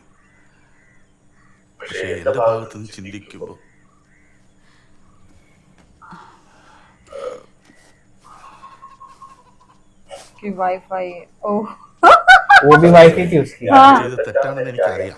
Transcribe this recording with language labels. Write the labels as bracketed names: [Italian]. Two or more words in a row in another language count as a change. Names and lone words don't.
[Malayalam] പക്ഷേ എന്റെ ഭാഗത്തുനിന്ന് ചിന്തിക്കുമ്പോ [Hindi] वाईफाई वो भी वाईफाई थी उसकी। [Malayalam] ഞാൻ ചെയ്തത് തെറ്റാണെന്ന് എനിക്കറിയാം.